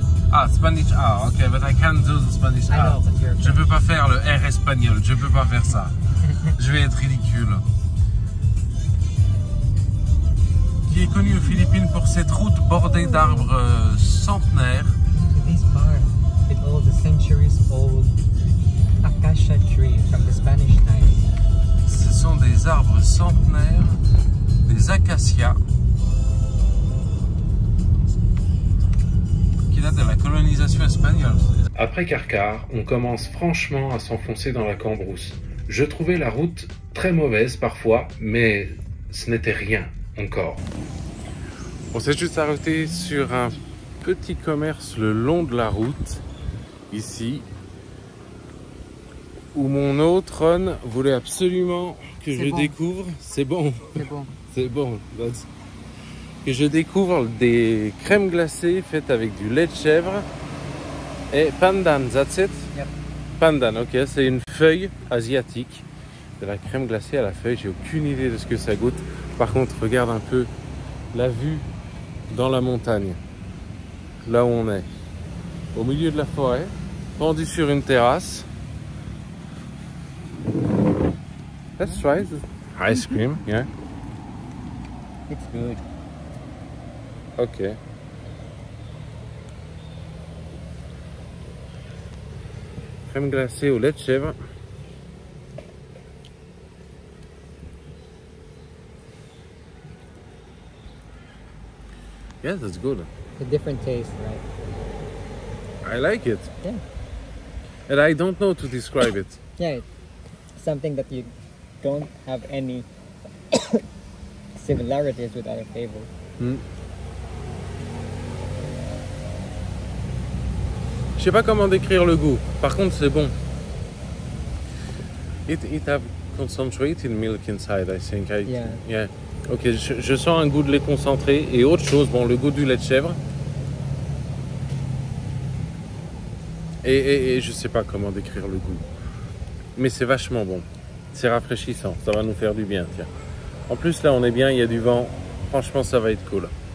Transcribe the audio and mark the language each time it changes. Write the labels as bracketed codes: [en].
[en] Ah, Spanish A, ok, but I can't do the Spanish I A. know, but you're [fr] Je peux pas faire le R espagnol, je peux pas faire ça. Je vais être ridicule. Qui est connu aux Philippines pour cette route bordée d'arbres centenaires. [en] This part, it holds a centuries-old acacia tree from the Spanish time. [fr] Ce sont des arbres centenaires, des acacias, qui datent de la colonisation espagnole. Après Carcar, on commence franchement à s'enfoncer dans la cambrousse. Je trouvais la route très mauvaise parfois, mais ce n'était rien encore. On s'est juste arrêté sur un petit commerce le long de la route, ici, où mon autre Ron voulait absolument que je découvre. C'est bon. C'est bon. C'est bon. Que je découvre des crèmes glacées faites avec du lait de chèvre et pandan, [en] that's it? Yep. [fr] Pandan, ok, c'est une feuille asiatique de la crème glacée à la feuille. J'ai aucune idée de ce que ça goûte. Par contre, regarde un peu la vue dans la montagne, là où on est, au milieu de la forêt, pendu sur une terrasse. [en] Let's try the ice cream, yeah. It's good. Ok. [fr] Crème glacée au lait de chèvre. [en] Yes, that's good. A different taste, right? I like it. Yeah. And I don't know to describe it. Yeah, it's something that you don't have any similarities with other flavors. [fr] Je sais pas comment décrire le goût. Par contre, c'est bon. [en] It have concentrated milk inside, I think. Yeah. [fr] Ok, je sens un goût de lait concentré et autre chose. Bon, le goût du lait de chèvre. Et je sais pas comment décrire le goût. Mais c'est vachement bon. C'est rafraîchissant. Ça va nous faire du bien, tiens. En plus, là, on est bien. Il y a du vent. Franchement, ça va être cool.